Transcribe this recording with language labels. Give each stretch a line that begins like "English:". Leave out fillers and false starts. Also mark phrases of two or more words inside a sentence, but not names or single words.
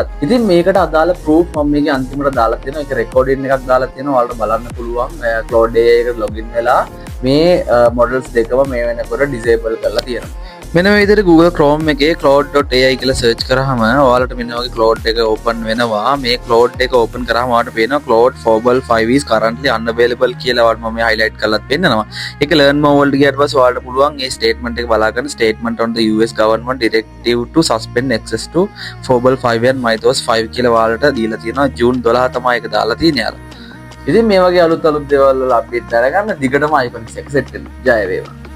Sinhala: ඉතින් මේකට අදාළ proof මම මේකේ අන්තිමට දාලා තියෙනවා. ඒක recording එකක් දාලා තියෙනවා. ඔයාලට බලන්න පුළුවන්. Cloud AI එකට login වෙලා මේ මොඩල්ස් දෙකම මේ වෙනකොට disable කරලා තියෙනවා. මෙන්න මේ විදිහට Google Chrome එකේ cloud.ai කියලා search කරාම ඔයාලට මෙන්න වගේ Cloud එක open වෙනවා. මේ Cloud එක open කරාම ඔයාලට පේනවා
English: Claude Fable 5 is currently unavailable
Sinhala: කියලා ඔයාලට මම highlight කරලාත් පෙන්නනවා. ඒක
English: learn more
Sinhala: වලට ගියාට පස්සේ ඔයාලට පුළුවන් මේ statement එක බලා ගන්න.
English: Statement on the US government directive to suspend access to Fable 5 and Mythos 5
Sinhala: කියලා ඔයාලට දීලා තියෙනවා. ජූන් 12 තමයි ඒක දාලා තියෙන්නේ යාළුවා. ඉතින් මේ වගේ අලුත් දේවල් වල අප්ඩේට් අරගන්න දිගටම iPhone එක සෙට් වෙන්න. ජය වේවා.